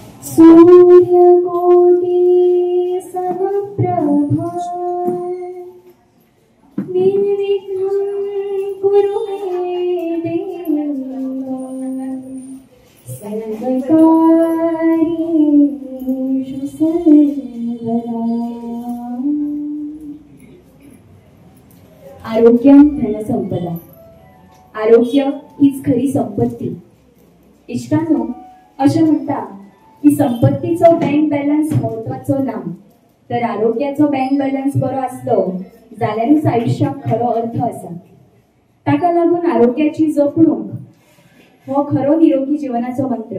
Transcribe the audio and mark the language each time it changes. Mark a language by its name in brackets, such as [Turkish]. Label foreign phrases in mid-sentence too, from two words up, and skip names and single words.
[Sanskrit] सूर्यकोटि समप्रभा निर्विघ्नं कुरु मे देव सर्वकार्येषु सर्वदा। आरोग्यम धनसंपदा। [Marathi] आरोग्य हीच खरी संपत्ती। [Konkani] इष्टांनो, अशें म्हणटा की संपत्तीचो [English] bank balance [Konkani] महत्वाचो ना, तर आरोग्याचो [English] bank balance [Konkani] बरो आसलो जाल्यारूच आयुष्याक खरो अर्थ आसा। ताका लागून आरोग्याची जपणूक हो खरो निरोगी जीवनाचो मंत्र।